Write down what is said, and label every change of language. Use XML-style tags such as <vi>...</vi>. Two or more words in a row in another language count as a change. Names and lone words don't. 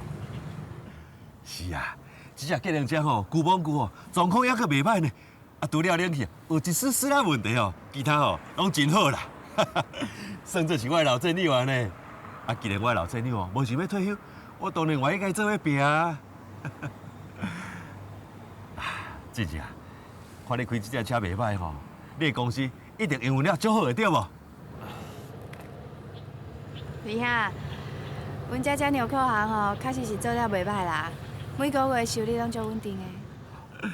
<nan>是啊，这只计程车吼，旧往旧哦，状况还阁袂歹呢。啊，除了冷气，有一丝丝仔问题哦，其他哦拢真好啦。算做是我的老战友啊呢。啊，既然我的老战友哦，无想要退休，我当然愿意甲伊做伙拼啊。姐姐啊，看你开这只车袂歹吼，你的公司一定营运了足好的，对无？李兄，阮遮纽扣行吼，确实是做了袂歹啦，每个月收入拢足稳定的。</nan>